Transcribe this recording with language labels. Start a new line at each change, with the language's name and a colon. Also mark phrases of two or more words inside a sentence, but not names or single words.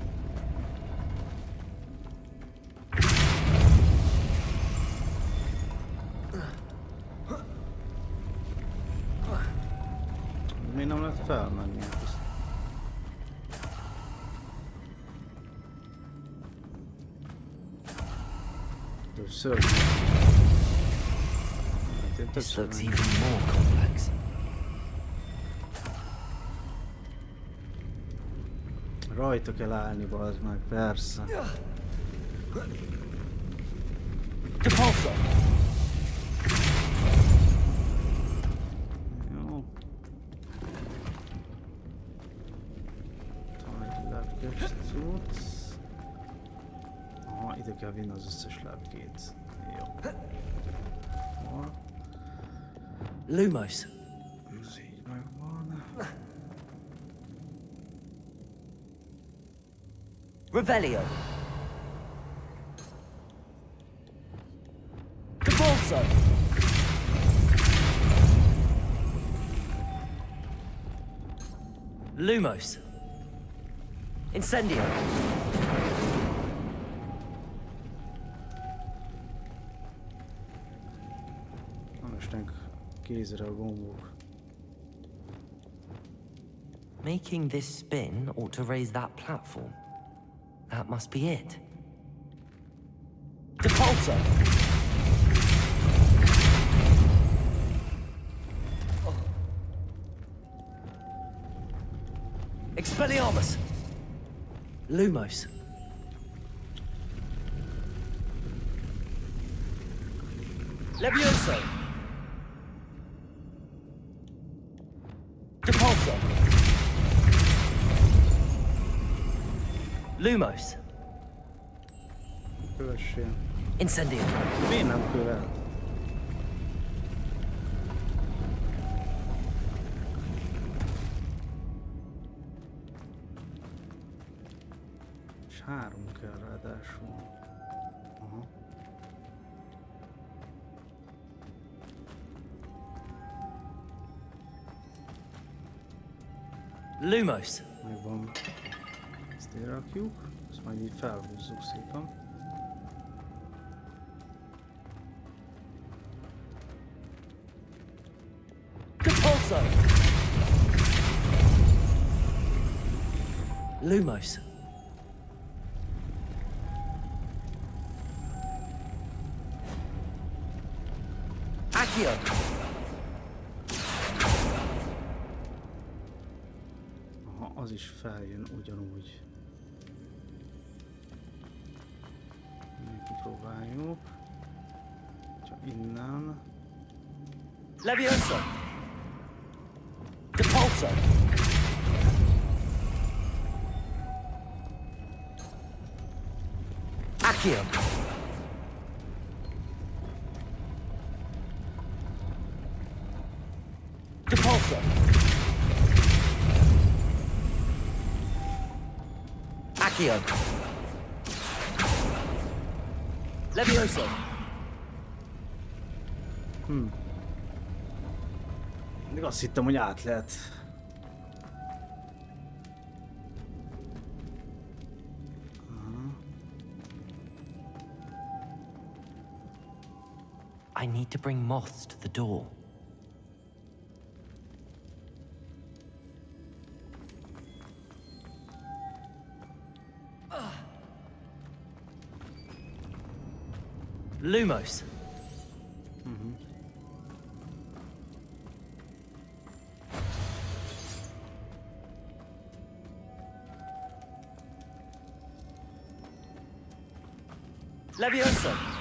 Hungarian: Miért nem lehet felmenni? Többször.
English: This looks even more complex.
Hungarian: Rajta kell állni, bazd meg, persze. Depulso. Jó. Talán egy lepkes cucc. Aha, ide kell vinni az összes lepkét. Jó. Hol? Lumos. Ez így megvan. Revelio. Depulso. Lumos. Incendio. Istenk, kézre a gombok.
English: Making this spin ought to raise that platform. That must be it.
Hungarian: Depulso. Expelliarmus. Lumos. Levioso. Depulso. Lumos. Kövessél. Incendio. Miért nem követ? És 3 kell ráadásul. Aha. Lumos. Megvan. Ezt ide rakjuk, ezt majd így felhúzzuk szépen. Depulso. Lumos. Accio. Aha, az is feljön ugyanúgy. Kipróbáljuk. Csak innen. Levioso. Depulso. Accio. Depulso. Accio. Levioso. Még azt hittem, hogy át lehet.
English: I need to bring moths to the door.
Hungarian: Lumos. Levioso.